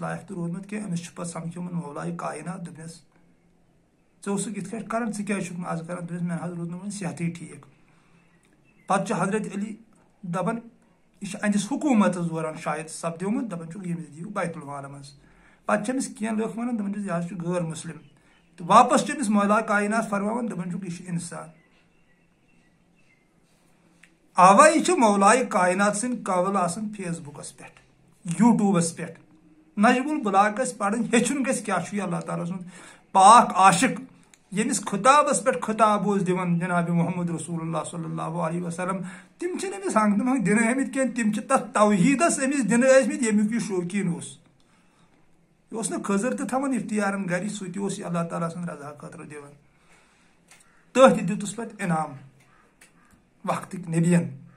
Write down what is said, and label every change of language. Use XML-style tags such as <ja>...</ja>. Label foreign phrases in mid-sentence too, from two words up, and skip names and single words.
<ks>لایق تہِ روٗدمُت کینٛہہ أمِس چھُ پتہٕ سمکھیومُت مولایہِ کاینات دوٚپنس ژٕ اوسُکھ یِتھ کٲٹھۍ کران ژٕ کیٛازِ چھُکھ نہٕ آز کران دوٚپنس مےٚ نہ حظ روٗد نہٕ وۄنۍ صحتٕے ٹھیٖک پتہٕ چھُ حضرت علی دپان یہِ چھُ أہنٛدِس حکوٗمتس دوران شاید سپدیومُت دپان چھُکھ ییٚمِس دِیِو بیت المالہٕ منٛز پتہٕ چھِ أمِس کینٛہہ لُکھ ونان دپان چھِس یہِ حظ چھُ غٲر مُسلم تہٕ واپس چھِ أمِس مولایہِ کاینات فرماوان دپان چھُکھ یہِ چھُ انسان اوے چھِ مولایہِ کاینات سٕنٛدۍ قول آسان فیس بُکس پٮ۪ٹھ یوٗٹیوٗبس پٮ۪ٹھ نجم البلاغ گژھِ پرٕنۍ ہیٚچھُن گژھِ کیٛاہ چھُ یہِ اللہ تعالیٰ سُنٛد پاک عاشق ییٚمِس خطابس پٮ۪ٹھ خطاب اوس دِوان جناب محمد رسول اللہ</ks> <ar>صلی اللہ علیہ وسلم</ar> <ks>تِم چھِنہٕ أمِس ہنٛگہٕ تہٕ منٛگہٕ دِنہٕ آمٕتۍ کینٛہہ تِم چھِ تتھ توحیٖدس أمِس دِنہٕ ٲسمٕتۍ ییٚمیُک یہِ شوقیٖن اوس یہِ اوس نہٕ خٔزٕر تہِ تھاوان اختیارن گرِ سُہ تہِ اوس یہِ اللہ تعالیٰ سٕنٛدِ رضا خٲطرٕ دِوان تٔتھۍ دیُتُس پتہٕ انعام وقتٕکۍ نبین</ks>